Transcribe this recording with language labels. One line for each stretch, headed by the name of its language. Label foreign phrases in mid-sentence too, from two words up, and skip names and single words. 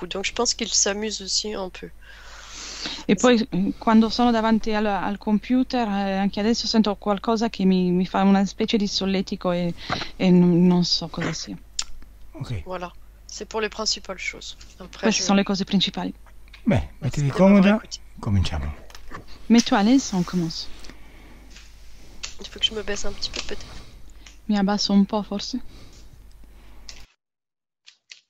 French: Donc je pense qu'il s'amuse aussi un peu.
Italian: E poi quando sono davanti al computer, anche adesso sento qualcosa che mi fa una specie di solletico e non so cosa sia.
French: Ok. Voilà, c'est pour les principales choses. Après,
Italian: Queste sono le cose principali. Beh, mettiti comoda, cominciamo.
French: Mets-toi à l'aise, on commence. Il faut que je me baisse un petit peu peut-être.
Italian: Mi abbasso un po' forse?